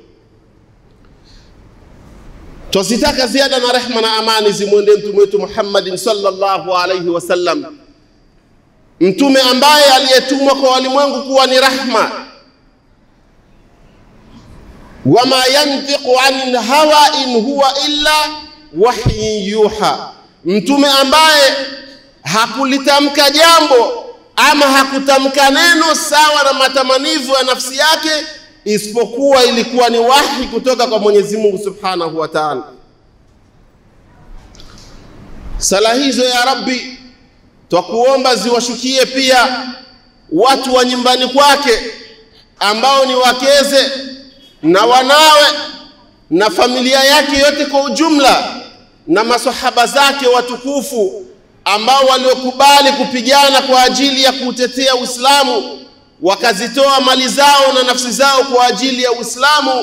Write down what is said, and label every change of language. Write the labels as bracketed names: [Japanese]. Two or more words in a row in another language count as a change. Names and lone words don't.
[Swahili] Tusitaka ziada na rehma na amani zimwendee mtume wetu Muhammadin [Arabic] صلى الله عليه وسلم, [Swahili] mtume ambaye aliyetumwa kwa walimwengu kuwa ni rahma. [Arabic] وما ينطق عن الهوى إن هو إلا وحي يوحى, [Swahili] mtume ambaye hakulitamka jambo ama hakutamka neno sawa na matamanivu ya nafsi yake, isipokuwa ilikuwa ni wahi kutoka kwa Mwenyezi Mungu [Arabic] سبحانه وتعالى. [Swahili] Sala hizo ya Rabbi twakuomba ziwashukie pia watu wa nyumbani kwake ambao ni wakeze na wanawe na familia yake yote kwa ujumla, na maswahaba zake watukufu ambao waliokubali kupigana kwa ajili ya kutetea Uislamu, wakazitoa mali zao na nafsi zao kwa ajili ya Uislamu.